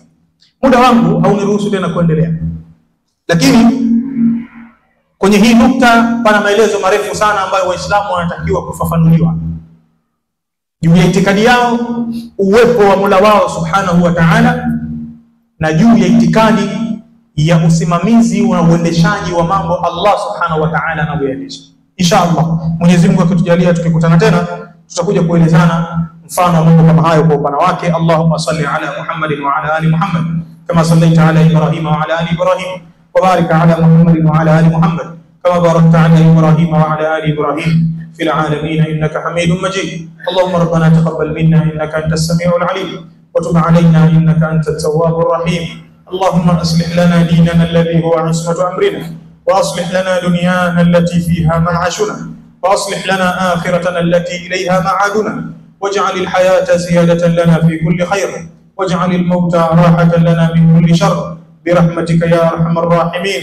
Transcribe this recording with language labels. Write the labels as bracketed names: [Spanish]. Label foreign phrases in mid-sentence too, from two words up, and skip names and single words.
[Swahili] Muda wangu hauniruhusu tena kuendelea, lakini kwenye hii nukta pana maelezo marefu sana ambayo Waislamu wanatakiwa kufafanuliwa juu ya itikadi yao, uwepo wa Mola wao [Arabic] سبحانه وتعالى, [Swahili] na juu ya itikadi ya usimamizi na uendeshaji wa mambo Allah [Arabic] سبحانه وتعالى [Swahili] anavyoendesha. Inshallah Mwenyezi Mungu akitujalia tukikutana tena tutakuja kuelezana mfano wa mambo kama hayo kwa upana wake. [Arabic] اللهم صل على محمد وعلى آل محمد كما صليت على إبراهيم وعلى آل إبراهيم وبارك على محمد وعلى آل محمد كما باركت على إبراهيم وعلى آل إبراهيم في العالمين إنك حميد مجيد. اللهم ربنا تقبل منا إنك أنت السميع العليم وتب علينا إنك أنت التواب الرحيم. اللهم أصلح لنا ديننا الذي هو عصمة أمرنا وأصلح لنا دنيانا التي فيها معاشنا, وأصلح لنا آخرتنا التي إليها معادنا، واجعل الحياة زيادة لنا في كل خير، واجعل الموت راحة لنا من كل شر، برحمتك يا أرحم الراحمين.